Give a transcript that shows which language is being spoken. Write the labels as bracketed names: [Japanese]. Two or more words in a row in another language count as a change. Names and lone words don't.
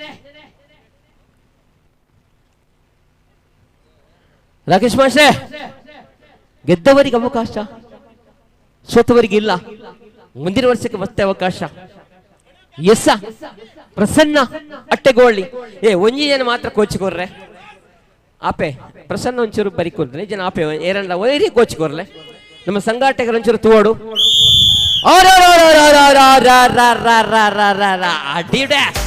[Kannada] ರಾಕೇಶ್ ಮಾಸ್ಟ್ರೆ ಗೆದ್ದವರಿಗೆ ಅವಕಾಶ, ಸೋತವರಿಗೆ ಇಲ್ಲ. ಮುಂದಿನ ವರ್ಷಕ್ಕೆ ಮತ್ತೆ ಅವಕಾಶ. [Tulu] ಎಸ್ಸ ಪ್ರಸನ್ನ ಅಟ್ಟೆಗೋಳಿ ಒಂಜಿ ಜನ ಮಾತ್ರ ಕೋಚಿಕೊರ್ರೆ ಆಪೆ ಪ್ರಸನ್ನ ಒಂಚೂರು ಬರಿಕೊಡ್ರೆ ಜನ ಆಪೆ ಏರಲ್ಲ ಒಯ್ರಿ ಕೋಚಿಕೊರ್ಲೆ ನಮ್ಮ ಸಂಘಾಟಕರ ಒಂಚೂರು ತೋಡು ಅಡಿಡೆ